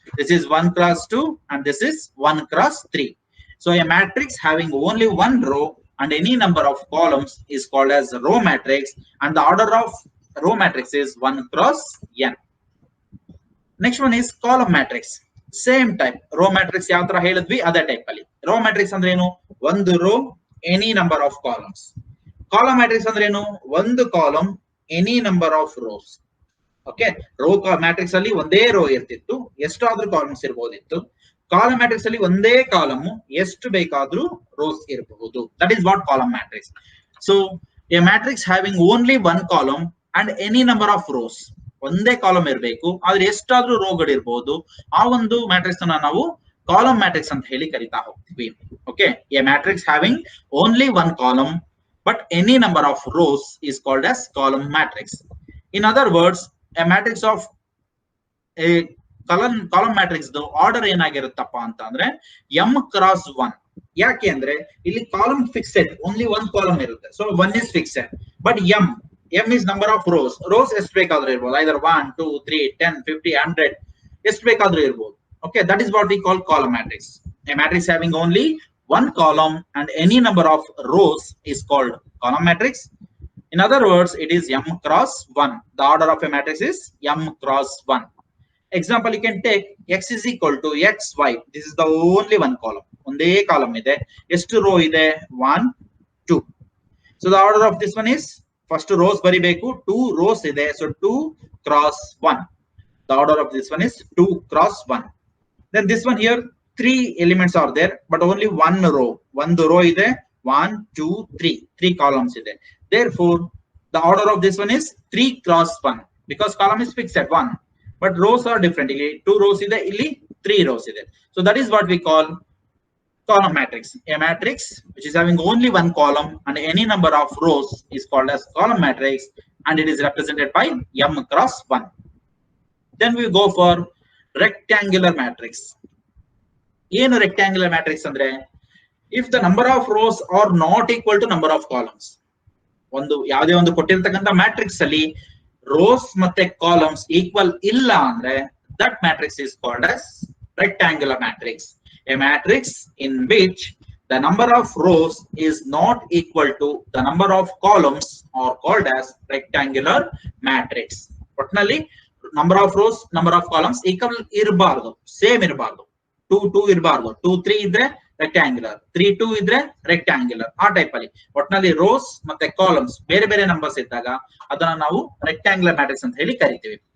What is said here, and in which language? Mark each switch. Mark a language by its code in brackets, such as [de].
[en] This is 1 cross 2 and this is 1 cross 3. So a matrix having only one row and any number of columns is called as row matrix, and the order of row matrix is 1 cross n. Next one is column matrix. [kn] Same type. Row matrix ಯಾವ ತರ ಹೇಳಿದ್ವಿ ಅದೇ type ಅಲ್ಲಿ. Row matrix ಅಂದ್ರೆ ಏನು? ಒಂದು rho [en] any number of columns. Column matrix [kn] ಅಂದ್ರೆ ಏನು? ಒಂದು [en] Column any number of rows. [kn] Okay, rho matrix ಅಲ್ಲಿ ಒಂದೇ ರೋ ಇರ್ತಿತ್ತು, ಎಷ್ಟಾದ್ರೂ ಕಾಲಮ್ಸ್ ಇರಬಹುದಿತ್ತು. ಕಾಲಮ್ ಮ್ಯಾಟ್ರಿಕ್ಸ್ ಅಲ್ಲಿ ಒಂದೇ ಕಾಲಮ್ ಎಷ್ಟು ಬೇಕಾದ್ರೂ ರೋಸ್ ಇರಬಹುದು. [en] That is what column matrix. So a matrix having only one column and any number of rows. [kn] ಒಂದೇ ಕಾಲಮ್ ಇರಬೇಕು, ಆದ್ರೆ ಎಷ್ಟಾದ್ರೂ ರೋಗಳು ಇರಬಹುದು. ಆ ಒಂದು ಮ್ಯಾಟ್ರಿಕ್ಸ್ ಅನ್ನ ನಾವು ಕಾಲಮ್ ಮ್ಯಾಟ್ರಿಕ್ಸ್ ಅಂತ ಹೇಳಿ ಕರಿತಾ ಹೋಗ್ತೀವಿ. [en] Okay, a matrix having only one column but any number of rows is called as column matrix. In other words, a matrix of a column matrix the order [kn] ಏನಾಗಿರುತ್ತಪ್ಪ ಅಂತ ಅಂದ್ರೆ [en] m cross 1. [kn] ಯಾಕೆ ಅಂದ್ರೆ ಇಲ್ಲಿ [en] Column fixed, only one column ಇರುತ್ತೆ, so 1 is fixed. But m is number of rows. [kn] Rose ಎಷ್ಟು ಬೇಕಾದ್ರೂ ಇರಬಹುದು, either 1 2 3 10 50 100 ಎಷ್ಟು ಬೇಕಾದ್ರೂ ಇರಬಹುದು. [en] Okay, that is what we call column matrix. A matrix having only one column and any number of rows is called column matrix. In other words, it is m cross 1. The order of a matrix is m cross 1. Example, you can take x is equal to xy. This is the only one column. [kn] Onde column ide. ಎಷ್ಟು row ide? 1 2. [en] So the order of this one is, first rows [kn] baribeku, [en] 2 rows ide, so 2 cross 1. The order of this one is 2 cross 1. Then this one here, 3 elements are there, but only one row. One row [kn] ide, [en] 1 2 3. 3 columns ide. Therefore, the order of this one is 3 cross 1, because column is fixed at 1, but rows are different. [kn] Illi 2 rows ide, illi 3 rows ide. [en] So that is what we call column matrix. A matrix which is having only one column and any number of rows is called as column matrix, and it is represented by m cross 1. Then we go for rectangular matrix. ಏನು rectangular matrix ಅಂದ್ರೆ, if the number of rows are not equal to number of columns. ಒಂದು ಯಾವುದೇ ಒಂದು ಕೊಟ್ಟಿರ್ತಕ್ಕಂಥ matrix ಅಲ್ಲಿ rows ಮತ್ತೆ columns equal ಇಲ್ಲ ಅಂದ್ರೆ that matrix is called as rectangular matrix. A matrix in which the number of rows is not equal to the number of columns are called as rectangular matrix. ಒಟ್ಟಿನಲ್ಲಿ number of rows, number of columns equal ಇರಬಾರ್ದು, same ಇರಬಾರ್ದು. 2 2 ಇರಬಾರ್ದು. 2 3 ಇದ್ರೆ rectangular, 3 2 ಇದ್ರೆ rectangular. ಆ type ಅಲ್ಲಿ ಒಟ್ಟಿನಲ್ಲಿ rows ಮತ್ತೆ ಕಾಲಮ್ಸ್ ಬೇರೆ ಬೇರೆ ನಂಬರ್ಸ್ ಇದ್ದಾಗ ಅದನ್ನ ನಾವು ರೆಕ್ಟ್ಯಾಂಗ್ಯುಲರ್ ಮ್ಯಾಟ್ರಿಕ್ಸ್ ಅಂತ ಹೇಳಿ ಕರಿತೀವಿ.